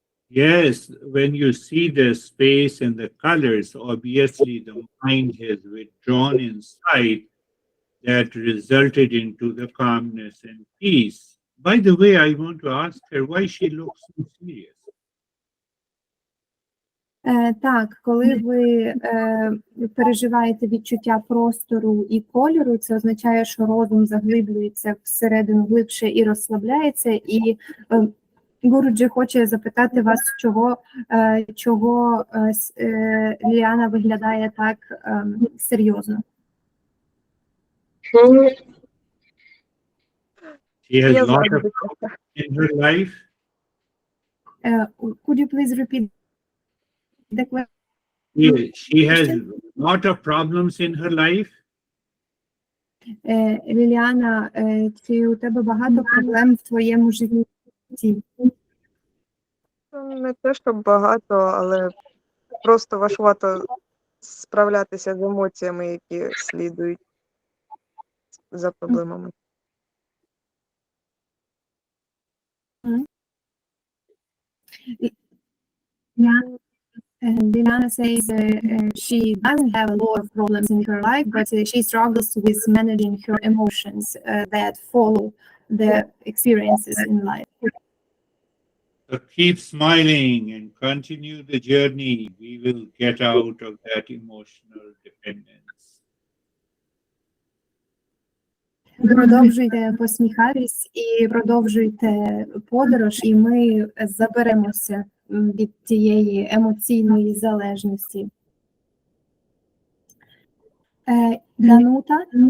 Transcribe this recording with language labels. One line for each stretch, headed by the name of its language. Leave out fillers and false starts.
English: Yes, when you see the space and the colors, obviously the mind has withdrawn inside. That resulted into the calmness and peace. By the way, I want to ask her why she looks so serious.
Ukrainian: Так, коли ви переживаєте відчуття простору і кольору, це означає, що розум заглиблюється всередину глибше і розслабляється. І Гуруджі хоче запитати вас, чого Ліана виглядає так серйозно.
English: She has a lot of problems in her life. Could you please repeat the question? She has a lot of problems in her life.
Ukrainian: Ліліана, чи у тебе багато проблем в твоєму житті? Не те, що багато, але просто важкувато справлятися з емоціями, які слідують за проблемами.
English: Diana says she doesn't have a lot of problems in her life, but she struggles with managing her emotions that follow the experiences in life. So keep smiling and continue the journey. We will get out of that emotional dependence.
Ukrainian: Продовжуйте посміхатись і продовжуйте подорож, і ми заберемося від тієї емоційної залежності. Данута?